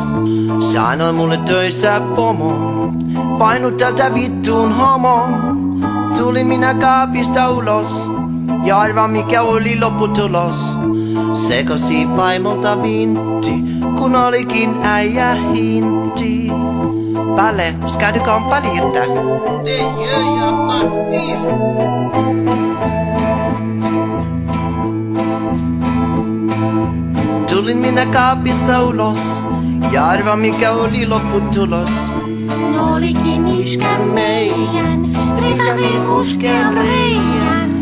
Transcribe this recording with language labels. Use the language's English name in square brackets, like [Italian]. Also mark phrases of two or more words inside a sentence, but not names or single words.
[Finnish] Sanoi mulle töissä pomo, painu tältä vittuun homo. Tulin minä kaapista ulos, ja arvaa mikä oli lopputulos. Sekosi vaimolta vintti, kun olikin äijä hinti. [Swedish] Palle, ska du komma lite? Det gör jag faktiskt. [Finnish] Tulin minä kaapista ulos, ja arvaa mikä oli lopputulos. Olikin iskä meidän, rekani ruskean reijän.